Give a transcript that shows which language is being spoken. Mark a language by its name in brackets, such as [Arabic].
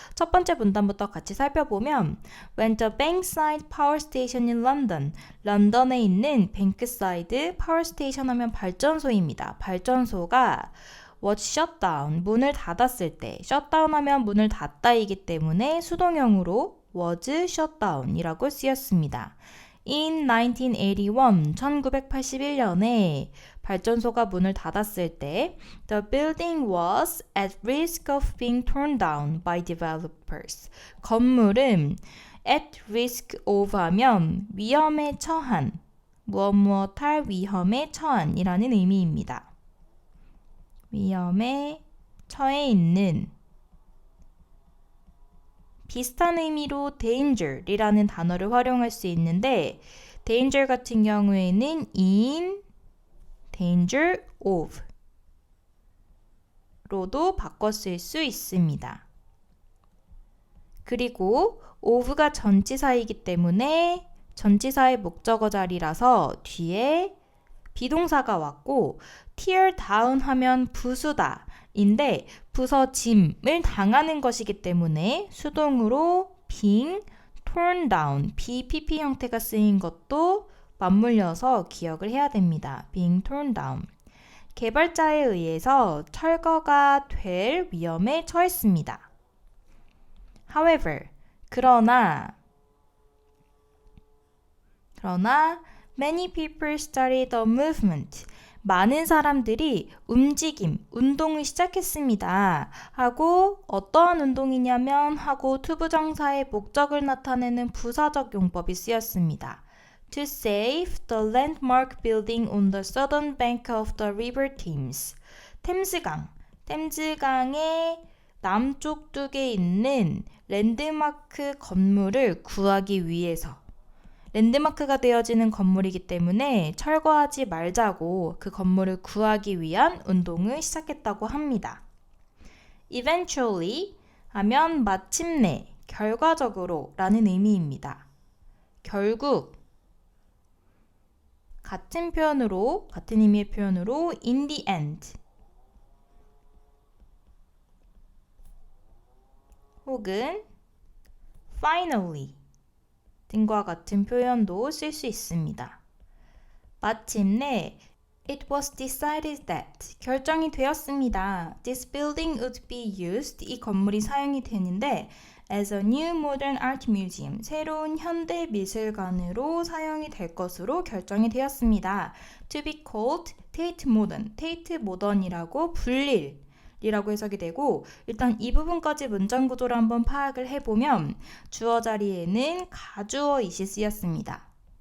[Korean] 첫 번째 문단부터 같이 살펴보면 [English] When the Bankside Power Station in London, [Korean] 런던에 있는 뱅크사이드 파워 스테이션 하면 발전소입니다. 발전소가 [English] was shut down, [Korean] 문을 닫았을 때 shutdown 하면 문을 닫다이기 때문에 수동형으로 was shut down이라고 쓰였습니다. [English] In 1981, [Korean] 1981년에 발전소가 문을 닫았을 때 [English] The building was at risk of being torn down by developers. [Korean] 건물은 at risk of 하면 위험에 처한, 무엇할 위험에 처한이라는 의미입니다. 위험에 처해 있는. 비슷한 의미로 danger이라는 단어를 활용할 수 있는데 danger 같은 경우에는 [English] in danger of [Korean] 로도 바꿔 쓸 수 있습니다. 그리고 of가 전치사이기 때문에 전치사의 목적어 자리라서 뒤에 비동사가 왔고 tear down 하면 부수다 인데 부서짐을 당하는 것이기 때문에 수동으로 [English] being torn down [Korean] BPP 형태가 쓰인 것도 맞물려서 기억을 해야 됩니다. [English] being torn down. [Korean] 개발자에 의해서 철거가 될 위험에 처했습니다. [English] However, 그러나 many people started the movement. [Korean] 많은 사람들이 움직임, 운동을 시작했습니다. 하고 어떠한 운동이냐면 하고 투부정사의 목적을 나타내는 부사적 용법이 쓰였습니다. [English] To save the landmark building on the southern bank of the river Thames. [Korean] 템즈강의 남쪽 뚝에 있는 랜드마크 건물을 구하기 위해서 랜드마크가 되어지는 건물이기 때문에 철거하지 말자고 그 건물을 구하기 위한 운동을 시작했다고 합니다. Eventually 하면 마침내, 결과적으로 라는 의미입니다. 결국 같은 의미의 표현으로 [English] in the end [Korean] 혹은 finally 등과 같은 표현도 쓸 수 있습니다. 마침내 [English] It was decided that [Korean] 결정이 되었습니다. [English] This building would be used [Korean] 이 건물이 사용이 되는데 [English] as a new modern art museum [Korean] 새로운 현대 미술관으로 사용이 될 것으로 결정이 되었습니다. [English] To be called Tate Modern [Korean] 이라고 불릴 이라고 해석이 되고 일단 이 부분까지 문장 구조를 한번 파악을 해보면 주어 자리에는 가주어 it이 쓰였습니다.